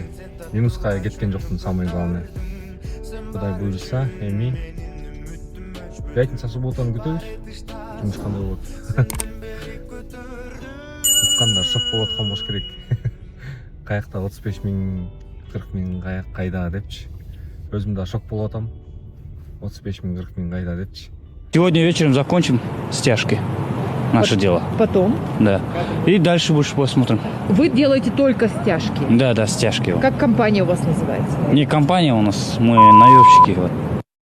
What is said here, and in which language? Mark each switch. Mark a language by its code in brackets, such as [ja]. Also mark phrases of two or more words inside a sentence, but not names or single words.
[ky] Минуска кеткен жоктун, [ru] самый главный. [ky] Кудай буюрса, эми пятница, субботаны күтөбүз. Жумуш кандай болот? Уккандар шок болуп аткан болуш керек. Каякта 35 миң, 40 миң каяк кайда депчи. Өзүм да шок болуп атам. 35 миң, 40 миң кайда депчи. [ru] Сегодня вечером закончим стяжки. Наше дело. Потом? Да. И дальше больше посмотрим. Вы делаете только стяжки? Да, стяжки. Как компания у вас называется? Не компания у нас, мы наемщики. Вот.